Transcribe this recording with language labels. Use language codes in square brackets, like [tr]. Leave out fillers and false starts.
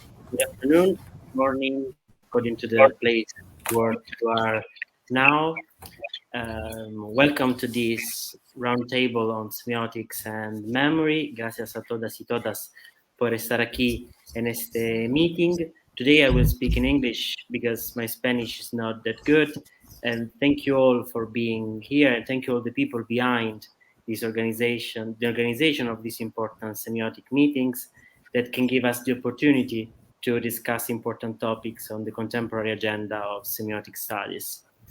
[en] Good afternoon, morning, according to the place where you are now. Welcome to this roundtable on semiotics and memory. [es] Gracias a todas y todas por estar aquí en este meeting. [en] Today I will speak in English because my Spanish is not that good. And thank you all for being here, and thank you all the people behind this organization, the organization of these important semiotic meetings that can give us the opportunity to discuss important topics on the contemporary agenda of semiotic studies.